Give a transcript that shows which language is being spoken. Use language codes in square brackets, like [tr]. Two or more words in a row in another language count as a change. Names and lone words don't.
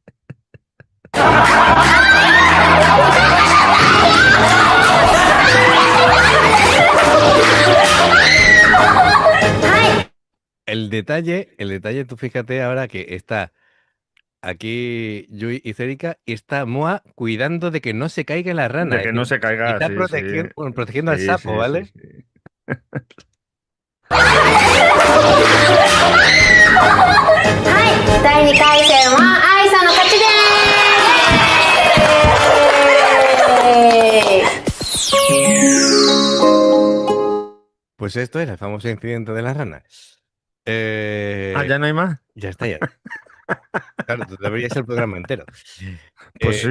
[es] El detalle, tú fíjate ahora que está aquí Yui y Cérica y está Moa cuidando de que no se caiga la rana. De Es que no decir, se caiga, está sí, sí. protegiendo al Sí, sapo, sí, sí, ¿vale? sí. [ja] はい第2回戦は愛さんの勝ち [es] Pues esto era el famoso incidente de la rana. ¿Ya no hay más? Ya está, ya. Claro, tú deberías el programa entero. Pues sí.